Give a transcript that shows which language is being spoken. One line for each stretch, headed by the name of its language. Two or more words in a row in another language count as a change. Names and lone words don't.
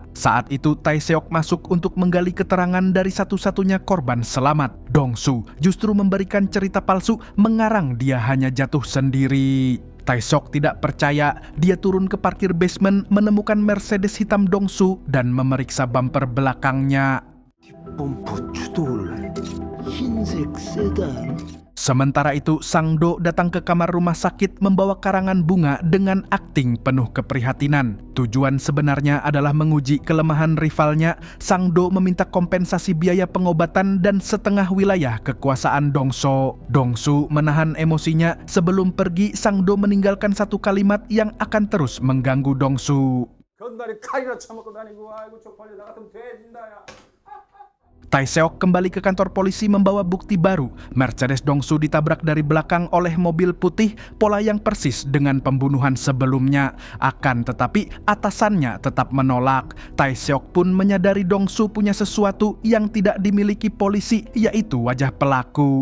Indonesian: Saat itu Tae-seok masuk untuk menggali keterangan dari satu-satunya korban selamat. Dongsu justru memberikan cerita palsu, mengarang dia hanya jatuh sendiri. Tae-seok tidak percaya, dia turun ke parkir basement, menemukan Mercedes hitam Dongsu dan memeriksa bumper belakangnya.
Korean: 펌프 추돌 흰색 세단.
Indonesian: Sementara itu, Sang-do datang ke kamar rumah sakit membawa karangan bunga dengan akting penuh keprihatinan. Tujuan sebenarnya adalah menguji kelemahan rivalnya. Sang-do meminta kompensasi biaya pengobatan dan setengah wilayah kekuasaan Dongso. Dongsu menahan emosinya. Sebelum pergi, Sang-do meninggalkan satu kalimat yang akan terus mengganggu Dongsu.
Korean: 견다리 칼이나 처먹고 다니고 아이고 쪽팔려 나 같으면 돼진다 야.
Indonesian: Tae-seok kembali ke kantor polisi membawa bukti baru. Mercedes Dongsu ditabrak dari belakang oleh mobil putih, pola yang persis dengan pembunuhan sebelumnya. Akan tetapi atasannya tetap menolak. Tae-seok pun menyadari Dongsu punya sesuatu yang tidak dimiliki polisi, yaitu wajah pelaku.